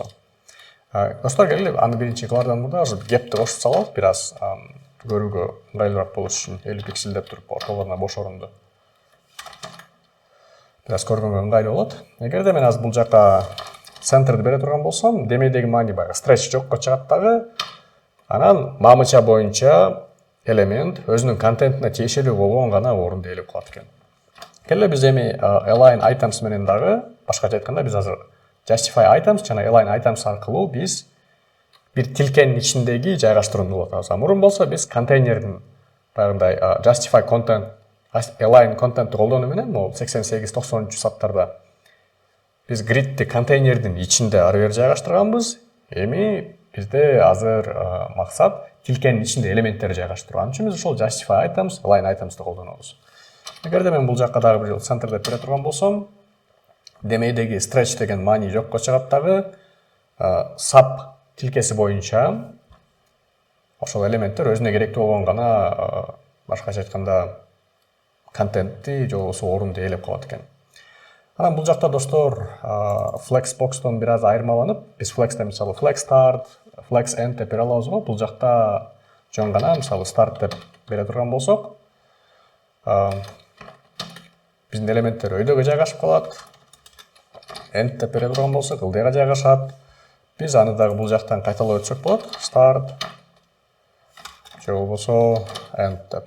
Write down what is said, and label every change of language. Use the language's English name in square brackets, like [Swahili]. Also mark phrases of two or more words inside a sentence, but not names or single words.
[Kyrgyz] Достор, келгиле аны биринчи кылардан мурда гепти кошуп салалык, бир аз көрүүгө ыңгайлуураак болуш үчүн 50 пиксель деп туруп ортолоруна бош орунду бир аз көргөнгө ыңгайлуу болот. Эгерде мен азыр бул жака центрди бере турган болсом, демейдеги маани баягы stretch жокко чыгат дагы, анан мамыча боюнча элемент өзүнүн контентине тиешелүү болгон гана орунду ээлеп калат экен. Келе биз эми [English] align items [Kyrgyz] менен дагы башкача айтканда биз азыр [English] justify items [Kyrgyz] жана [English] align items [Kyrgyz] аркылуу биз бир тилкенин ичиндеги жайгаштырууну улатабыз. Мурун болсо биз контейнердин баягындай [English] justify content, align contentти [Kyrgyz] колдонуу менен могу 88-90 саттарда биз gridти контейнердин ичинде ары бери жайгаштырганбыз. Эми бизде азыр максат тилкенин ичинде элементтерди жайгаштыруу. Ал үчүн биз ошол [English] justify items, align items'ти [Kyrgyz] колдонобуз. Эгерде мен бул жака дагы бир жолу center деп бере турган болсом, демейдеги stretch деген маани жокко чыгат дагы, sub тилкеси боюнча ошол элементтер өзүнө керектүү болгон гана башкача айтканда контентти же болбосо орунду ээлеп калат экен. Анан бул жакта достор flexbox'тон бир аз айырмаланып, биз flex'те мисалы [English] flex start, flex end [Kyrgyz] деп бере алабыз го. Бул жакта жөн гана мисалы start деп бере турган болсок, биздин элементтер өйдөгө жайгашып калат. End деп бере турган болсок, ылдыйга жайгашат. Биз аны дагы бул жактан кайталап өтсөк болот. Start же болбосо end деп.